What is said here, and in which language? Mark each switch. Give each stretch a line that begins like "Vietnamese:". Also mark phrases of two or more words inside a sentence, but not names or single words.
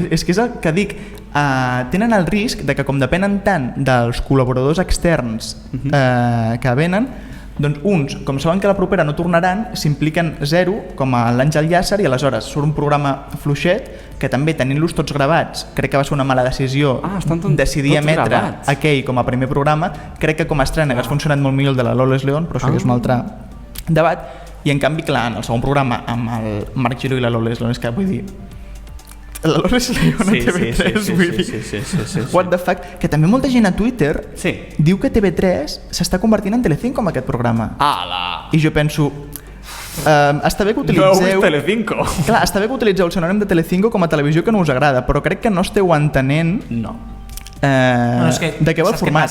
Catalan: És que és el que dic, tenen el risc de que com depenen tant dels col·laboradors externs que venen, Doncs uns, com saben que la propera no tornaran, s'impliquen zero, com a l'Àngel Llàcer, i aleshores surt un programa fluixet que també, tenint-los tots gravats, crec que va ser una mala decisió decidir emetre gravats. aquell com a primer programa. Crec que com a estrena hagués funcionat molt millor el de la Loles León, però això ja és un altre debat. I en canvi, clar, en el segon programa amb el Marc Giró i la Loles León, és que vull dir... La Loles León a TV3, vull dir...
English: What the fuck?
Catalan: Que també molta gent a Twitter diu que TV3 s'està convertint en Telecinco amb aquest programa. Ala! I jo penso... està bé que utilitzeu... No, Telecinco. Clar, està bé que utilitzeu el sinònim de Telecinco com a televisió que no us agrada, però crec que no esteu entenent... No. De què va el format.